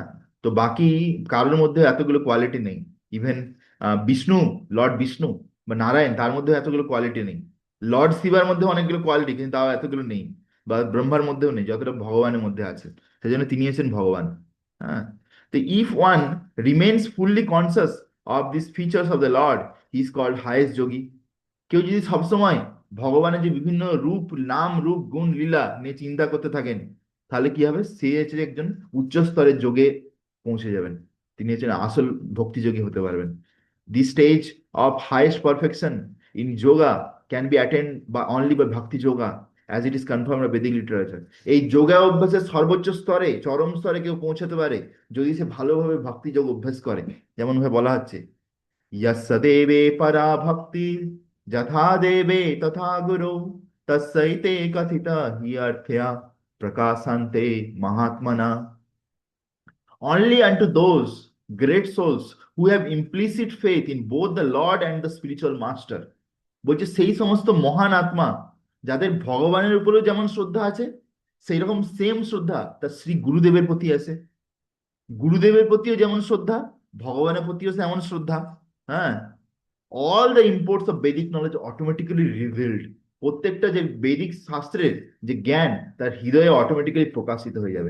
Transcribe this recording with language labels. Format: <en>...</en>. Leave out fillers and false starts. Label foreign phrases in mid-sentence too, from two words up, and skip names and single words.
<bn>তো বাকি কারোর মধ্যে এতগুলো কোয়ালিটি নেই। ইভেন বিষ্ণু, লর্ড বিষ্ণু বা নারায়ণ, তার মধ্যে এতগুলো কোয়ালিটি নেই। লর্ড শিবার মধ্যে অনেকগুলো কোয়ালিটি, কিন্তু তাও এতগুলো নেই, বা ব্রহ্মার মধ্যেও নেই যতটা ভগবানের মধ্যে আছে, সেজন্য তিনি হচ্ছেন ভগবান, হ্যাঁ।</bn> <en>তো if one remains fully conscious of this features of the Lord, he is called highest yogi.</en> <bn>কেউ যদি সবসময় ভগবানের যে বিভিন্ন রূপ, নাম, রূপ, গুণ, লীলা নিয়ে চিন্তা করতে থাকেন, তাহলে কি হবে, সে হচ্ছে একজন উচ্চ স্তরের যোগে পৌঁছে যাবেন, তিনি হচ্ছেন আসল ভক্তিযোগী হতে পারবেন।</bn> <en>the stage of highest perfection in yoga can be attend by only by bhakti yoga, as it is confirm by Vedic literature.</en> <bn>এই যোগা অভ্যাসের সর্বোচ্চ স্তরে, চরম স্তরে কেউ পৌঁছাতে পারে যদি সে ভালোভাবে ভক্তি যোগ অভ্যাস করে। যেমন ভাবে বলা হচ্ছে,</bn> <sa>यस्य देवे परा भक्ति যথা দেবে তথা গুরু তস্যৈতে কথিতা হি অর্থ্যা প্রকাশন্তে মহাত্মনা।</sa> <en>Only unto those great souls who have implicit faith in both the Lord and the spiritual master,</en> <bn>বলছে সেই সমস্ত মহান আত্মা যাদের ভগবানের উপরেও যেমন শ্রদ্ধা আছে, সেই রকম সেম শ্রদ্ধা তার শ্রী গুরুদেবের প্রতি আছে। গুরুদেবের প্রতিও যেমন শ্রদ্ধা, ভগবানের প্রতিও তেমন শ্রদ্ধা, হ্যাঁ।</bn> <en>all the imports of Vedic knowledge automatically revealed,</en> <bn>প্রত্যেকটা যে বেদিক শাস্ত্রের যে জ্ঞান তার হৃদয়ে অটোমেটিক্যালি প্রকাশিত হয়ে যাবে।</bn>